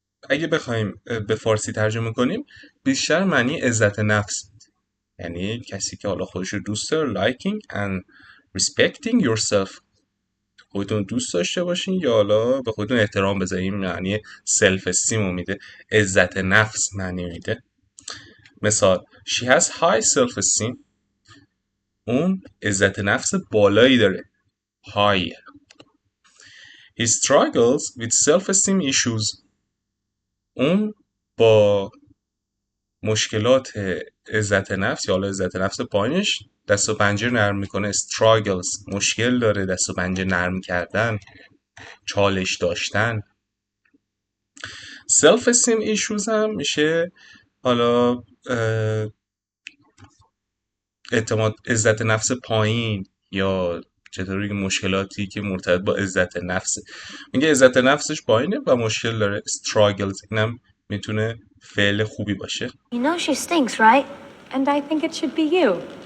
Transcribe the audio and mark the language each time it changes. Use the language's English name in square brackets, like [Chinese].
[Persian] اگه بخوایم به فارسی ترجمه کنیم بیشتر معنی عزت نفس، یعنی کسی که حالا خودش رو دوست داره [English] liking and respecting yourself. [Persian] خودتون دوست داشته باشین یا حالا به خودتون احترام بذارین. معنی self esteem رو میده. عزت نفس معنی میده. مثال [English] she has high self esteem. [Persian] اون عزت نفس بالایی داره. high. [English] He struggles with self esteem issues. [Persian] اون با مشکلات عزت نفس یا حالا عزت نفس پایینش دست و پنجه نرم میکنه. struggles مشکل داره، دست و پنجه نرم کردن، چالش داشتن. self esteem issues هم میشه حالا اعتماد عزت نفس پایین یا چطوری مشکلاتی که مرتبط با عزت نفسه. میگه عزت نفسش پایینه و مشکل داره. struggles اینم میتونه فعل خوبی باشه. [English] You know she stinks, right? And I think it should be you.